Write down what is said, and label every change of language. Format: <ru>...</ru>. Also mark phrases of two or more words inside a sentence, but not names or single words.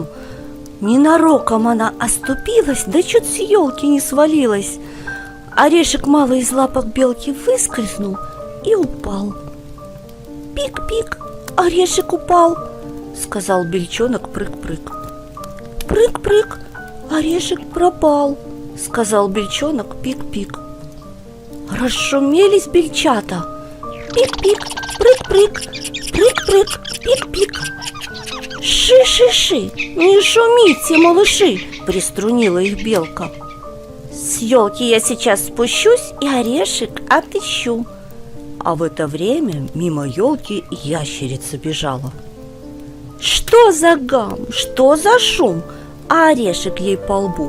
<ru>Ненароком она оступилась, да чуть с елки не свалилась. Орешек малый из лапок белки выскользнул и упал. «Пик-пик, орешек упал», — сказал бельчонок Прыг-прыг. «Прыг-прыг, орешек пропал», — сказал бельчонок Пик-пик. Расшумелись бельчата. «Пик-пик, прыг-прыг, прыг-прыг, пик-пик». «Ши-ши-ши, не шумите, малыши!» — приструнила их белка. «С елки я сейчас спущусь и орешек отыщу». А в это время мимо елки ящерица бежала. Что за гам, что за шум, а орешек ей по лбу.</ru>